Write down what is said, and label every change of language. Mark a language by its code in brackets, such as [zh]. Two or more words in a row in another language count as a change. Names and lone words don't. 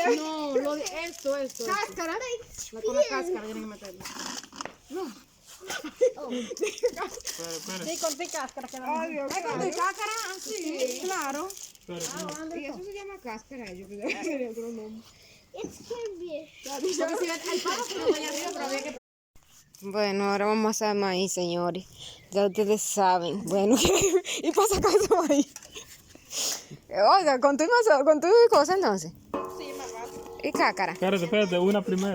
[es] No, lo de esto. Cáscara. Con la cáscara tienen que meterlo. Espera. Sí, con tu cáscara. Que Ay, Dios con tu mío. cáscara, sí, claro. Espera. Y eso se llama cáscara. Yo pensaba que tenía otro nombre. [de] Jetzt können wir. [es] Porque si el palo que no vaya arriba, pero había que... Bueno, ahora vamos a hacer maíz, señores. Ya ustedes saben. Bueno, y para sacar ese maíz. Oiga, con tu cosa entonces. Sí, más fácil. Y cácara. Espérate, una primero.